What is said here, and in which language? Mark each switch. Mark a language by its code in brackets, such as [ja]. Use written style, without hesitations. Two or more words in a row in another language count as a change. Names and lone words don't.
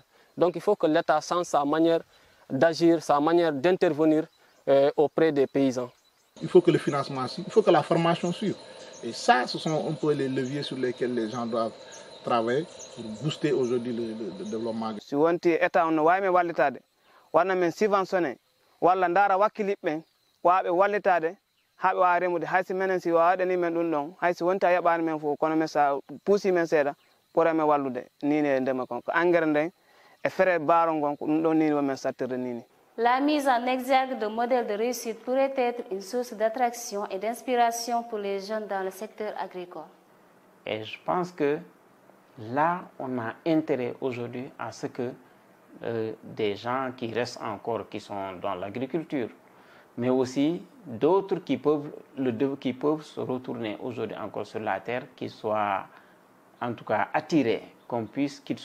[fr] Donc il faut que l'État change sa manière d'agir, sa manière d'intervenir auprès des paysans. Il faut que le financement suive, il faut que la formation suive. Et ça, ce sont un peu les leviers sur lesquels les gens doivent travailler pour booster aujourd'hui le développement. [ff] Si wonti État on wayme wallitade, wana men subventionné, walla ndara wakkiliɓe waaɓe wallitade haɓe wawa remude haysi menen si wawaɗani men ɗum ɗon haysi wonti a yaɓani men fof kono men sa puusi men seeɗa ɓuurame wallude nini e ndema kon ko engrais nden e frais baro ngon ko ɗum ɗon nini women sattirde nini. [fr] La mise en exergue de modèles de réussite pourrait être une source d'attraction et d'inspiration pour les jeunes dans le secteur agricole. Et je pense que là, on a intérêt aujourd'hui à ce que des gens qui restent encore, qui sont dans l'agriculture, mais aussi d'autres qui peuvent se retourner aujourd'hui encore sur la terre, qu'ils soient en tout cas attirés, qu'on puisse